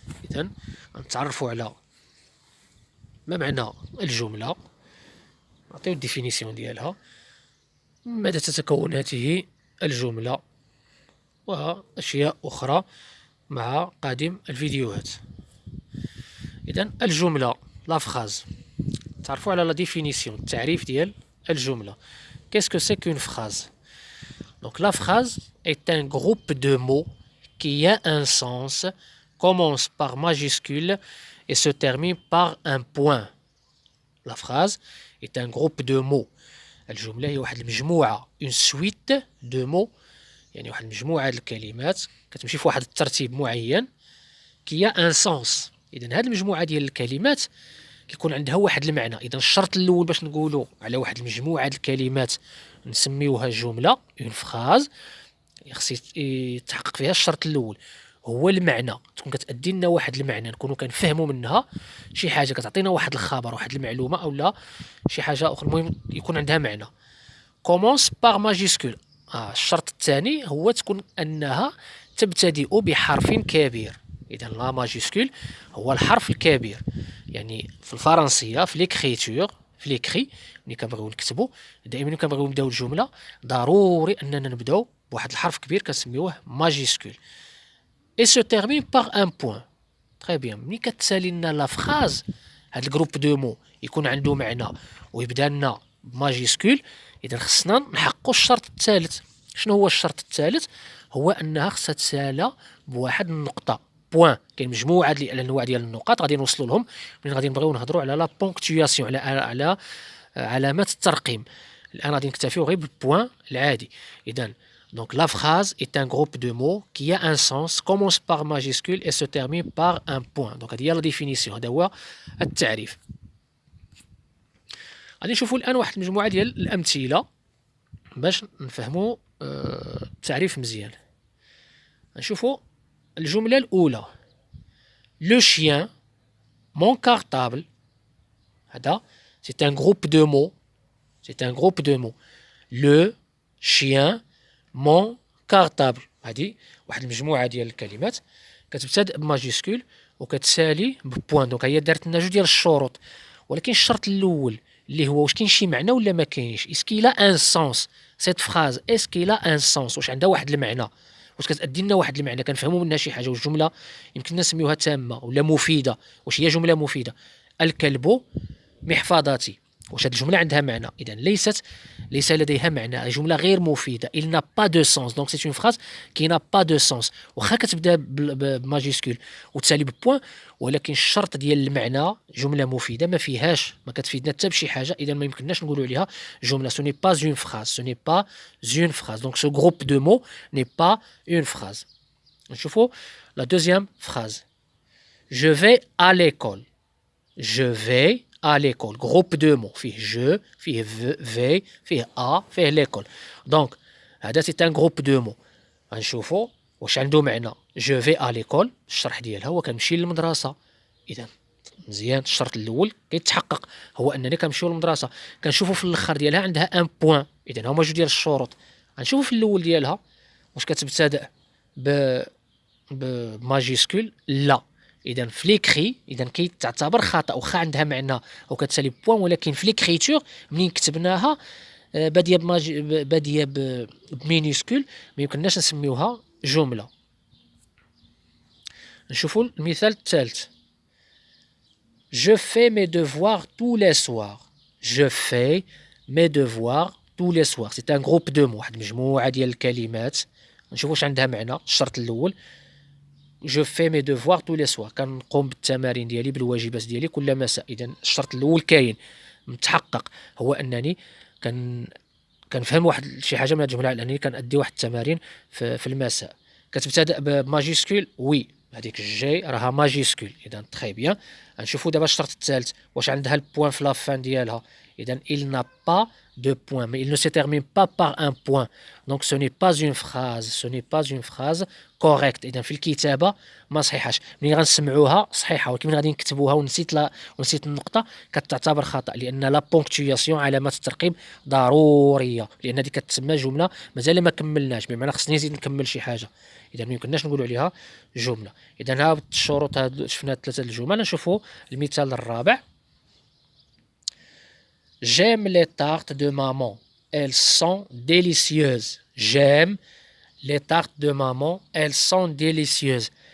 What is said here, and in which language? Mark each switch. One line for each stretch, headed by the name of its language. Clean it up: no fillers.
Arabic: إذن غنتعرفوا على ما معنى الجملة، نعطيو الديفينيسيون ديالها، ماذا تتكون هذه الجملة وأشياء أخرى مع قادم الفيديوهات. إذن الجملة لا فراز، تعرفوا على لا ديفينيسيون التعريف ديال الجملة.
French: Qu'est-ce que c'est qu'une phrase? Donc la phrase est un groupe de mots qui a un sens, commence par majuscule et se termine par un point. La phrase est un groupe de mots.
Arabic: الجملة هي واحد المجموعة
French: une suite de mots،
Arabic: يعني واحد المجموعة د الكلمات كتمشي في واحد الترتيب معين
French: qui a un sens.
Arabic: إذن هذه المجموعة ديال الكلمات كيكون عندها واحد المعنى. إذن الشرط الأول باش نقولوا على واحد المجموعة د الكلمات نسميوها جملة اون فراز، خص يتحقق فيها الشرط الأول هو المعنى، تكون كتأدي لنا واحد المعنى، نكونوا كنفهموا منها شي حاجة، كتعطينا واحد الخبر، واحد المعلومة أو شي حاجة أخرى، المهم يكون عندها معنى. كومونس باغ ماجيسكول، الشرط الثاني هو تكون أنها تبتدئ بحرف كبير. إذا لا ماجيسكول هو الحرف الكبير، يعني في الفرنسية في ليكريتور في ليكري ملي كنبغيو نكتبوا دائما ملي كنبغيو نبداو الجملة ضروري أننا نبداو بواحد الحرف كبير كنسميوه ماجيسكول.
French: et se termine par un point. Très bien.
Arabic: ملي كتسالي لنا لا فراز، هاد الجروب دو مو يكون عنده معنى ويبدا لنا بماجيسكول، اذا خصنا نحققوا الشرط الثالث. شنو هو الشرط الثالث؟ هو انها خصها تسالى بواحد النقطه بوان. كاين مجموعه ديال الانواع ديال النقاط غادي نوصلوا لهم ملي غادي نبغيو نهضروا على لا بونكتوياسيون، على علامات الترقيم. الان غادي نكتفيو غير بالبوان العادي.
French: اذا donc la phrase est un groupe de mots qui a un sens, commence par majuscule et se termine par un point.
Arabic: Donc هذه هي la définition، هذا هو التعريف. غادي نشوفوا الآن واحد المجموعة ديال الأمثلة باش نفهموا التعريف مزيان. نشوفوا الجملة الأولى
French: le chien mon cartable. هذا c'est un groupe de mots، c'est un groupe de mots. le chien
Arabic: مون كارطابل، هذه واحد المجموعه ديال الكلمات كتبتدئ بماجيسكول وكتسالي ببوان. دونك هي دارت لنا جوج ديال الشروط، ولكن الشرط الاول اللي هو واش كاين شي معنى ولا ما كاينش. اسكي لا ان سونس سيت فراز، اسكي لا ان سونس، واش عندها واحد المعنى، واش كتأدي لنا واحد المعنى كنفهموا منها شي حاجه، واش جمله يمكن نسميوها تامه ولا مفيده، واش هي جمله مفيده. الكلب محفظتي، واش هذه الجمله عندها معنى؟ اذا ليس لديها معنى، جمله غير مفيده.
French: il n'a pas de sens. donc c'est une phrase qui n'a pas de sens.
Arabic: واخا كتبدا بماجيسكول وتسالي ببوان، ولكن الشرط ديال المعنى جمله مفيده ما فيهاش، ما كتفيدنا حتى بشي حاجه، اذا ما يمكنناش نقولوا عليها جمله.
French: ce n'est pas une phrase، ce n'est pas une phrase. donc ce groupe de mots n'est pas une phrase. نشوفوا la deuxième phrase je vais à l'école. je vais à l'école، groupe de mots فيه je فيه v فيه a فيه l'école. donc هذا c'est un groupe de mots.
Arabic: غنشوفوا واش عنده معنى.
French: je vais à l'école
Arabic: الشرح ديالها هو كنمشي للمدرسه. اذا مزيان، الشرط الاول كيتحقق هو انني كنمشيو للمدرسه. كنشوفوا في الاخر ديالها عندها ان بوين. اذا هما جوج ديال الشروط. غنشوفوا في الاول ديالها واش كتبتدأ بماجيسكول لا. اذا في ليكري اذا كيتعتبر خطا واخا عندها معنى او كتسالي بوين، ولكن في ليكريتور منين كتبناها باديه بمينيسكول ما يمكنناش نسميوها جمله. نشوفوا المثال الثالث
French: je fais mes devoirs tous les soirs. je fais mes devoirs tous les soirs. c'est un groupe de mots،
Arabic: واحد المجموعه ديال الكلمات. نشوفوا واش عندها معنى. الشرط الاول
French: je fais mes devoirs tous les soirs،
Arabic: كنقوم بالتمارين ديالي بالواجبات ديالي كل مساء. اذا الشرط الاول كاين متحقق، هو انني كنفهم واحد شي حاجه من هذه الجمله، انني كنأدي واحد التمارين في المساء. كتبتدأ بماجيسكول وي، هذيك الجي راها ماجيسكول. اذا تري بيان. نشوفوا دابا الشرط الثالث واش عندها البوان في لافان ديالها. اذا
French: il n'a pas deux points, mais il ne se termine pas par un point. Donc ce n'est pas une phrase, ce n'est pas une phrase correcte.
Arabic: إذا في الكتابة ما صحيحاش. ملي غنسمعوها صحيحة، ولكن ملي غادي نكتبوها ونسيت النقطة كتعتبر خطأ، لأن لا بونكتوياسيون علامات الترقيم ضرورية، لأن هذه كتسمى جملة مازال ما كملناش، بمعنى خصني نزيد نكمل شي حاجة. إذا ما يمكنناش نقولوا عليها جملة. إذا ها الشروط هادو شفنا ثلاثة الجمل. نشوفوا المثال الرابع.
French: J'aime les tartes de maman, elles sont délicieuses. J'aime les tartes de maman, elles sont délicieuses.